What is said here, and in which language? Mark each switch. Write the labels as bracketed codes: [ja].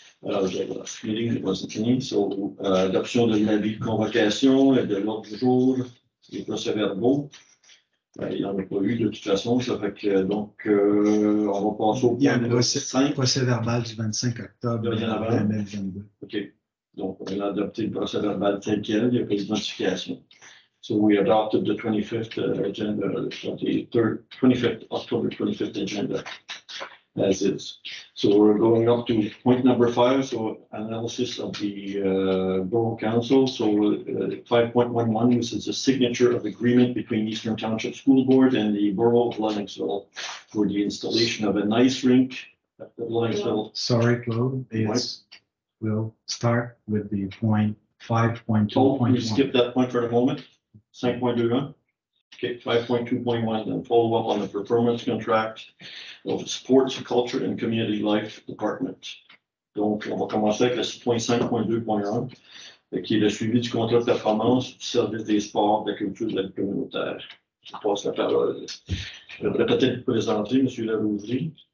[en] The last meeting, it wasn't clean, so [fr] adoption de l'avis de convocation et de l'ordre du jour, les procès-verbaux. Il n'y en a pas eu de toute façon, ça fait que donc on va passer au point numéro 5. Procès-verbal du 25 octobre 2022. OK. Donc, on a adopté le procès-verbal tel quel, il n'y a pas de modification. [en] So we adopted the 25th agenda, the 25th October 25th agenda. As is. So we're going up to point number 5, so analysis of the Borough Council. So 5.11, this is a signature of agreement between Eastern Township School Board and the Borough of Lennoxville for the installation of an ice rink at the Lennoxville. Sorry, Claude. We'll start with the point 5.2.1. Oh, we skip that point for a moment. 5.21. Okay, 5.2.1, then follow up on the performance contract of the Sports, Culture and Community Life Department. [fr] Donc, on va commencer avec le point 5.2.1, qui est le suivi du contrat de performance du service des sports, de la culture et de la vie communautaire. Je passe la parole. Je devrais peut-être vous présenter, M. Larouserie.